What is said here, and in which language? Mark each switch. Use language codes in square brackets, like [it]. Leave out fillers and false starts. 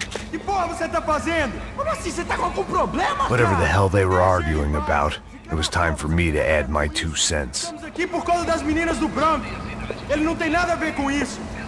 [pt] Que porra você tá fazendo? Como assim? Você tá com algum problema? [en] Whatever the hell they were arguing about, it was time for me to add my 2 cents. [pt] Estamos aqui por causa das meninas do branco. Ele não tem nada a ver com isso.